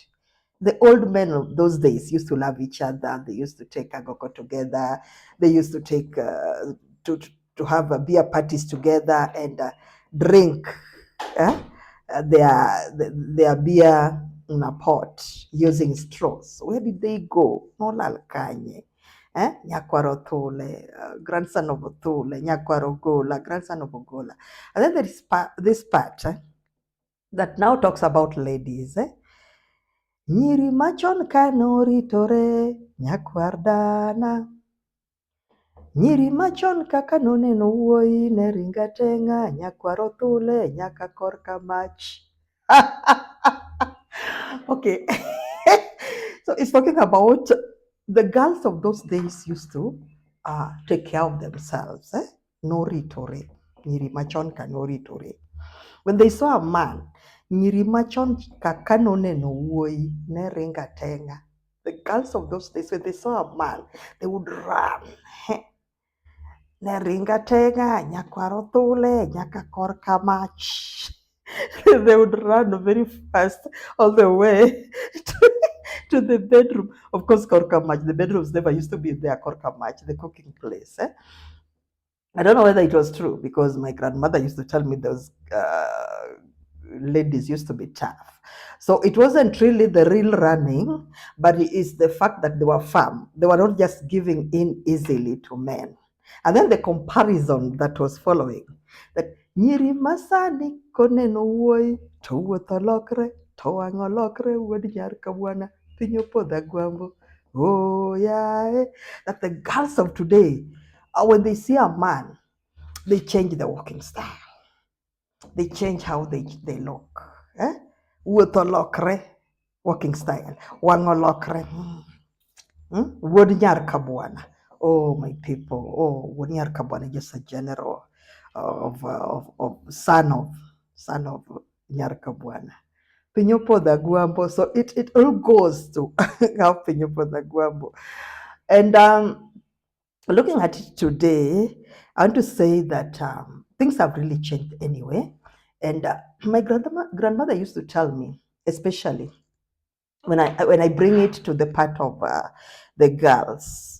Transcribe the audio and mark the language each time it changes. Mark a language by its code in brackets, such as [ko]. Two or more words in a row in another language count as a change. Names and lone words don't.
[en] The old men of those days used to love each other. They used to take agoko together. They used to take to have beer parties together and drink their beer in a pot using straws. Where did they go? [luo] No lalkanye. Nyakwaro Thule, [en] grandson of Thule, Nyakwaro Gola, grandson of Ogola. And then there is this part that now talks about ladies. [luo] Nyiri machon kanoritore, nyakwardana. Nyiri machon kaka noneno wuoyi ne ringa tenga, nyakwaro Thule, nyaka korka mach. [en] Okay. So it's talking about the girls of those days used to take care of themselves. [luo] Noritore. Nyiri machon ka noritore. [en] When they saw a man, [luo] nyiri machon kaka noneno wuoyi ne ringa tenga. [en] The girls of those days, when they saw a man, they would run. [luo] Ne ringa tenga, nyakwaro Thule, nyaka korka mach. [en] They would run very fast all the way to the bedroom. Of course, [luo] korka mach, [en] the bedrooms never used to be there, [luo] korka mach, [en] the cooking place. I don't know whether it was true because my grandmother used to tell me those ladies used to be tough. So it wasn't really the real running, but it is the fact that they were firm. They were not just giving in easily to men. And then the comparison that was following, that [luo] nyiri masani koneno wuoyi to wuotho lokre to wang'o lokre wuod nyar kabwana piny opodho agwambo. [en] Oh yeah, that the girls of today, when they see a man, they change the walking style. They change how they look. [luo] Wuotho lokre, [en] walking style. [luo] Wang'o lokre. Wuod nyar kabwana. [en] Oh, my people. [luo] Oh, wuod nyar kabwana, [en] just a general of son of [luo] nyar kabwana. Piny opodho agwambo. [en] So it all goes to how [luo] piny opodho agwambo. [en] And looking at it today, I want to say that things have really changed anyway. And my grandmother used to tell me, especially when I bring it to the part of the girls.